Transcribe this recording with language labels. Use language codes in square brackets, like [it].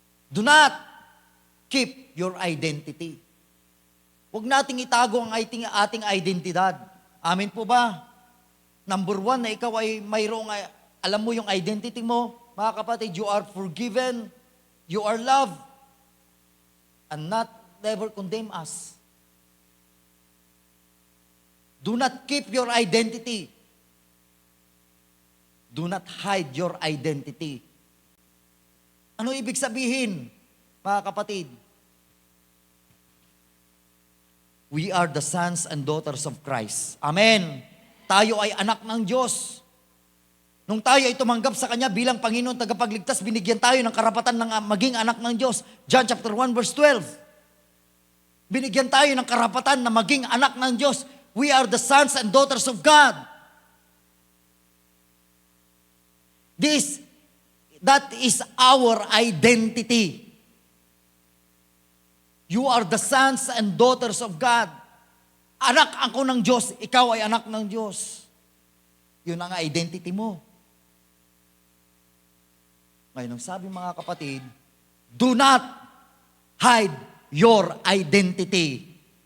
[en] Do not keep your identity. [tl] Huwag nating itago ang ating identidad. Amin po ba? Number one, na ikaw ay mayroong, alam mo yung identity mo, mga kapatid, [en] you are forgiven, you are loved, and not never condemn us. Do not keep your identity. Do not hide your identity. [tl] Ano ibig sabihin, mga kapatid? [en] We are the sons and daughters of Christ. [tl] Amen. Tayo ay anak ng Diyos. Nung tayo ay tumanggap sa Kanya bilang Panginoon tagapagligtas, binigyan tayo ng karapatan ng maging anak ng Diyos. John chapter 1 verse 12. Binigyan tayo ng karapatan na maging anak ng Diyos. [en] We are the sons and daughters of God. That is our identity. You are the sons and daughters of God. [tl] Anak ako ng Diyos, ikaw ay anak ng Diyos. Yun ang identity mo. Ngayon, ang sabi mga kapatid, [en] do not hide your identity.